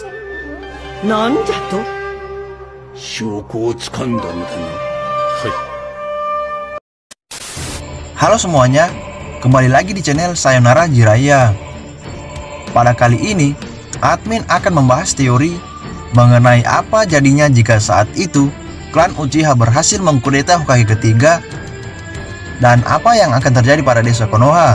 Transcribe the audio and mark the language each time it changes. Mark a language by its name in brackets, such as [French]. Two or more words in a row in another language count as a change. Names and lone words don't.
[Japanese] なんじゃと？証拠を掴んだのだな。はい。 [Indonesian] Halo semuanya, kembali lagi di channel Sayonara Jiraiya. Pada kali ini, admin akan membahas teori mengenai apa jadinya jika saat itu klan Uchiha berhasil mengkudeta Hokage ketiga dan apa yang akan terjadi pada desa Konoha.